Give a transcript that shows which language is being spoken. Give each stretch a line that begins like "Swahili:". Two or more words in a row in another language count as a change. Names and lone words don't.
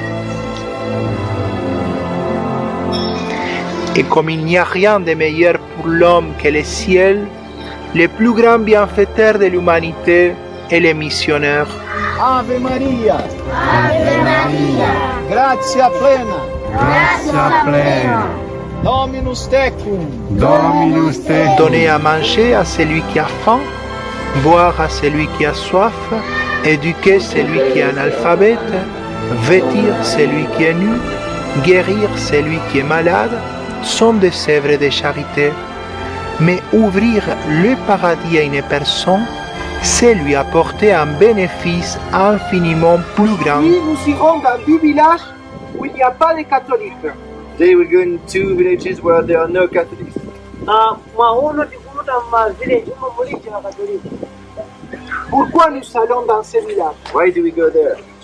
French: Et comme il n'y a rien de meilleur pour l'homme que le ciel, le plus grand bienfaiteur de l'humanité est le missionnaire.
Latin: Ave Maria. Ave Maria, Grazia plena. grazia plena, Dominus tecum. Dominus tecum,
French: Donner à manger à celui qui a faim, boire à celui qui a soif, éduquer celui qui est analphabète, vêtir celui qui est nu, guérir celui qui est malade, sont des œuvres de charité. Mais ouvrir le paradis à une personne, c'est lui apporter un bénéfice infiniment plus grand. Nous irons dans 2 villages où il n'y a pas de catholiques.
English: Today we're going to 2 villages where there are no Catholics.
French: Pourquoi nous allons dans ces villages?
English: Why do we go there?